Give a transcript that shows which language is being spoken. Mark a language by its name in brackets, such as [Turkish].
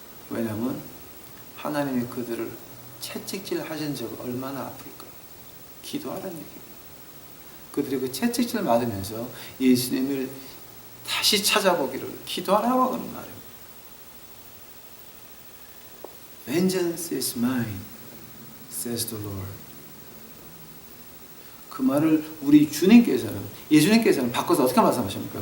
[Korean] 왜냐하면 하나님이 그들을 채찍질 하신 적 얼마나 아플까. 기도하라는 얘기예요. 그들이 그 채찍질 맞으면서 예수님을 다시 찾아보기를 기도하라고 하는 말입니다. [English] Vengeance is mine, says the Lord. [Korean] 그 말을 우리 예수님께서는 바꿔서 어떻게 말씀하십니까?